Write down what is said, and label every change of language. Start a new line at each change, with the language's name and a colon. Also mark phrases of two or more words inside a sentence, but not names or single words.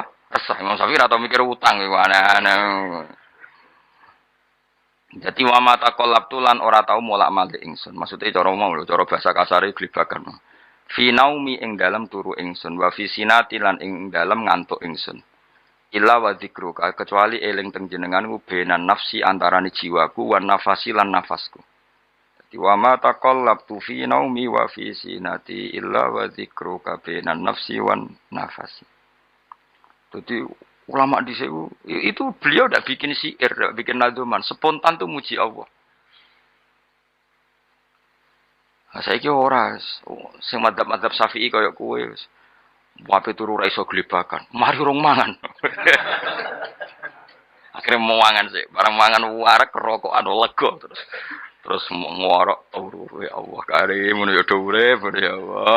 Javanese: Resah Imam Syafi'i ora tau mikir utang iku aneh-aneh. Jadi
Arabic: وما تقلبت
Javanese: lan ora tau molak-malik ingsun. Maksude cara mau lho, cara bahasa kasare glibakan.
Arabic: في نومي
Javanese: ing dalam turu ingsun
Arabic: وفي سنتي
Javanese: lan ing dalam ngantuk ingsun.
Arabic: إلا وذكرك
Javanese: kecuali eling teng jenenganku
Arabic: بين نفسي
Javanese: antarané jiwaku
Arabic: ونفسي
Javanese: lan nafasku.
Arabic: Dadi وما تقلبت في نومي وفي سنتي إلا وذكرك بين نفسي ونفسي.
Indonesian: Jadi ulama di situ itu beliau tidak bikin syair, tidak bikin nazuman, spontan tuh muji Allah.
Javanese: Nah, saya kira ora, sing madzhab Syafi'i kaya kowe wis. Wape turu ra iso glebakan. Mari urung mangan. Akhirnya mau mangan sih, barang mangan warak rokokan lega terus ngorok turu
Arabic: يا الله كريم
Javanese: ngono ya urip
Arabic: يا الله.